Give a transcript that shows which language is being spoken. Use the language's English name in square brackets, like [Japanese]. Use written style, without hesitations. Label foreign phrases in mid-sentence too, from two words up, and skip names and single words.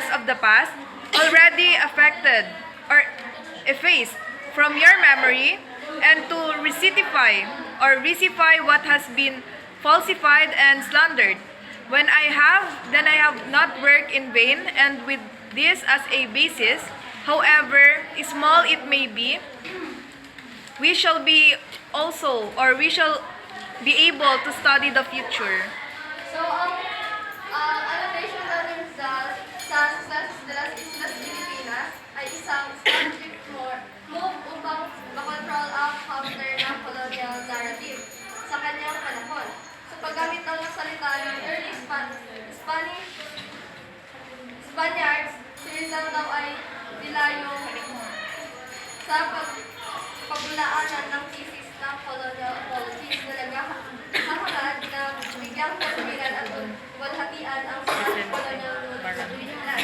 [English] of the past, already affected or effaced from your memory, and to rectify what has been falsified and slandered, then I have not worked in vain, and with this as a basis, however small it may be, we shall be able to study the future. So, [Filipino] ang annotation na rin sa Successes de las Islas Pilipinas ay isang [English] strategic move [Filipino] upang makontrol ang counter ng [English] colonial narrative [Filipino] sa kanyang panahon. Sa paggamit ng salita ng [English] early Spaniards, [Filipino] si Rizal daw ay dilayong sa pagbulaanan ng thesis ng [English] colonial apologies [Filipino] na naghahangad na bigyang katwiran at walhatian ang [English] colonial rule [Filipino] sa Pilipinas.